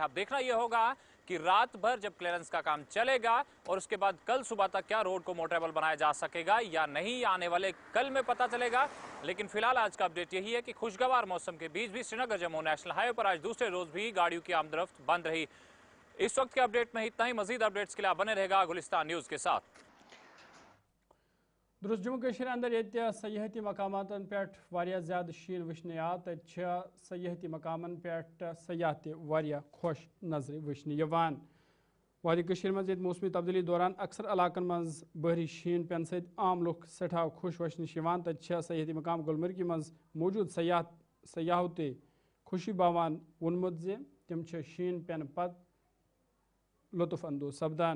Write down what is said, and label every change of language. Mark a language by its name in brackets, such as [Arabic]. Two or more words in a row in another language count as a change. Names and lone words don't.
[Hindi] अब देखना यह होगा कि रात भर जब क्लियरेंस का काम चलेगा और उसके बाद कल सुबह तक क्या रोड को मोटरेबल बनाया जा सकेगा या नहीं, आने वाले कल में पता चलेगा। लेकिन फिलहाल आज का अपडेट यही है कि खुशगवार मौसम के बीच भी श्रीनगर जम्मू [English] national highway [Hindi] पर आज दूसरे रोज भी गाड़ियों की आमदरफ्त बंद रही। इस वक्त के अपडेट में इतना ही। मजीद अपडेट्स के लिए बने रहेगा गुलिस्तान न्यूज के साथ। [Kashmiri] दुरुस्त जम्मू अंदर ये सयाहती मकामातन पे वारिया ज़्यादा शीन वचन तत सयाहती मकामन पे सयाह तह खुश नजर वचन। वादी मज मौसमी तब्दीली दौरान अक्सर इलाकन मज बहरी शीन पेन से आम लुक सठा खुश वचन तत सयाहती मकाम गुलमर्गी मज मौजूद सयाहों ते खुशी बावान वोनमुत जे तिम शीन पेन पत लुत्फ अंदोज सपदान।